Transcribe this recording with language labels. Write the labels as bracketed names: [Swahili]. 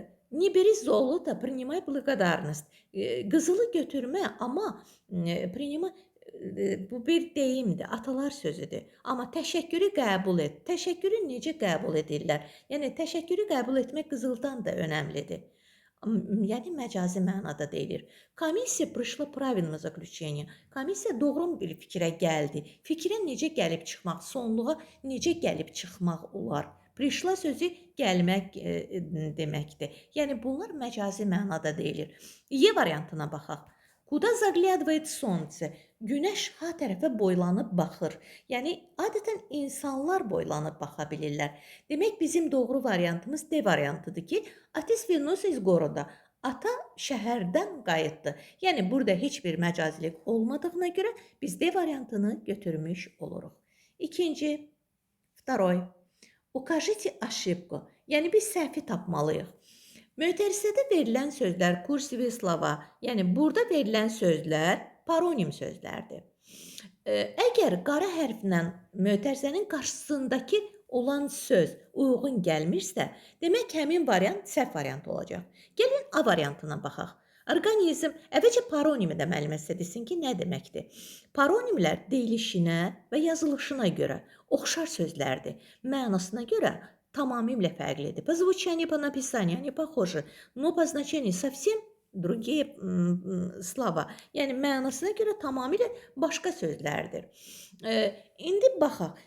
[Russian] Не бери золото, принимай благодарность. [Azerbaijani] Qızılı götürmə, amma принимай bu bir deyimdir, atalar sözüdür. Amma təşəkkürü qəbul et. Təşəkkürü necə qəbul edirlər? Yəni təşəkkürü qəbul etmək qızıldan da önəmlidir. Yəni məcazi mənada deyilir. [Russian] Komissiya пришла правильное заключение. [Azerbaijani] Komissiya doğru bir fikrə gəldi. Fikrə necə gəlib çıxmaq, sonluğa necə gəlib çıxmaq olar? Пришла sözü gəlmək deməkdir. Yəni bunlar məcazi mənada deyilir. Y variantına baxaq. [Russian] Куда заглядывает солнце? [Azerbaijani] Günəş ha tərəfə boylanıb baxır. Yəni adətən insanlar boylanıb baxa bilirlər. Demək bizim doğru variantımız D variantıdır ki, [Russian] Отец вернулся из города. [Azerbaijani] Ata şəhərdən qayıtdı. Yəni burada heç bir məcazilik olmadığına görə biz D variantını götürmüş oluruq. İkinci, второй. [Russian] Укажите ошибку. [Azerbaijani] Yəni biz səhvi tapmalıyıq. Mötərizədə verilən sözlər kursivi slova, yəni burada verilən sözlər paronim sözlərdir. Əgər qara hərflə mötərizənin qarşısındakı olan söz uyğun gəlmirsə, demək həmin variant səhv variant olacaq. Gəlin A variantına baxaq. Orqanizm əvvəlcə paronimi də müəllimə desin ki, nə deməkdir? Paronimlər deyilişinə və yazılışına görə oxşar sözlərdir. Mənasına görə tamamilə fərqlidir. [Russian] По звучанию, по написанию они похожи, но по значению совсем другие slova. [Azerbaijani] Yəni mənasına görə tamamilə başqa sözlərdir. İndi baxaq.